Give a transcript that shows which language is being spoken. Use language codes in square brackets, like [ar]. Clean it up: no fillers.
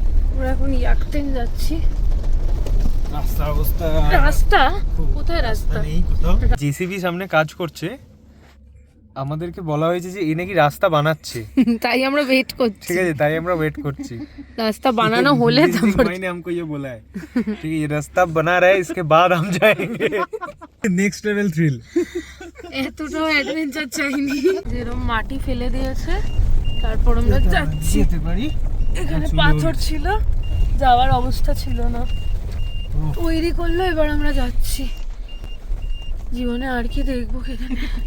[bn] আমরা এখন ইয়াকতেন যাচ্ছি। রাস্তার অবস্থা, রাস্তা কোথায়? রাস্তা নেই কোথাও। জেসিবি সামনে কাজ করছে, আমাদেরকে বলা হয়েছে যে এ নাকি রাস্তা বানাচ্ছে, তাই আমরা ওয়েট করছি। ঠিক আছে, তাই আমরা ওয়েট করছি। রাস্টা বানানো হলে তারপর [hi] मैंने हमको ये बोला है, ठीक है, ये रास्ता बना रहा है, इसके बाद हम जाएंगे [en] Next level thrill. [bn] এতটাও অ্যাডভেঞ্চার চাইনি। যেরকম মাটি ফেলে দিয়েছে, তারপর আমরা যাচ্ছি। যেতে পারি, এখানে পাথর ছিল, যাওয়ার অবস্থা ছিল না, তৈরি করলো, এবার আমরা যাচ্ছি। জীবনে আর কি দেখবো কে জানে।